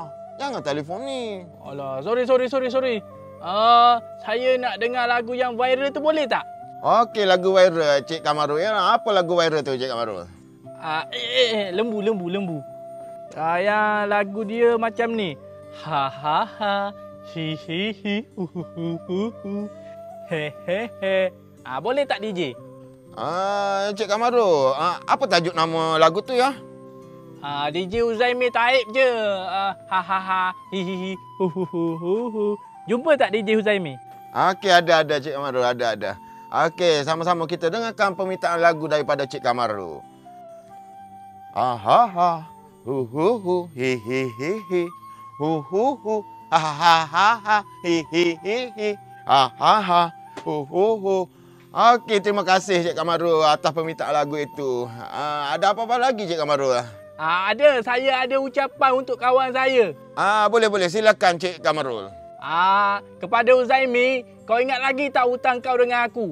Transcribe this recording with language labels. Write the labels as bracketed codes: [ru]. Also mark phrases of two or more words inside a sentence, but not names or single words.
[ms] Jangan telefon ni. Alah, sorry. Saya nak dengar lagu yang viral tu, boleh tak? Okey, lagu viral Cik Kamaru ya. Apa lagu viral tu Cik Kamaru? Lembu. Yang lagu dia macam ni. Ha. Hi. He. Boleh tak DJ? Cik Kamaru, apa tajuk nama lagu tu ya? DJ Huzaimi taib je. Ha. Hi. Hu. Jumpa tak DJ Huzaimi? Okey, ada Cik Kamaru, ada. Okey, sama-sama kita dengarkan permintaan lagu daripada Cik Kamaru. Ha. Hu. Hi. Hu. Ha. Hi. Ha. Hu. Okey, terima kasih Cik Kamaru atas permintaan lagu itu. Ada apa-apa lagi Cik Kamaru? Ada, saya ada ucapan untuk kawan saya. Boleh. Silakan Cik Kamaru. Kepada Huzaimi, kau ingat lagi tak hutang kau dengan aku?